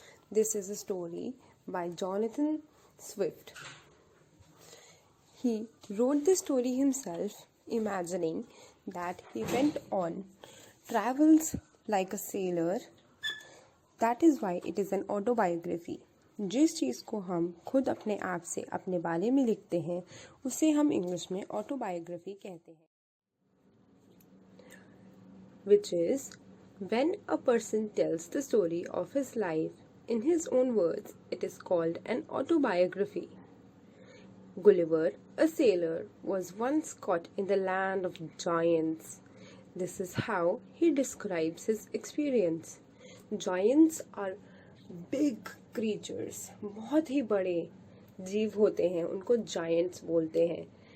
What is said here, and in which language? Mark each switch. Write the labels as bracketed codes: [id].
[en] This is a story by Jonathan Swift. He wrote this story himself, imagining that he went on travels like a sailor. That is why it is an autobiography. [hi] जिस चीज़ को हम खुद अपने आप से अपने बारे में लिखते हैं उसे हम इंग्लिश में ऑटोबायोग्राफी कहते हैं. [en] Which is when a person tells the story of his life in his own words, it is called an autobiography. Gulliver, a sailor, was once caught in the land of giants. This is how he describes his experience. Giants are big creatures. [hi] बहुत ही बड़े जीव होते हैं, उनको giants बोलते हैं.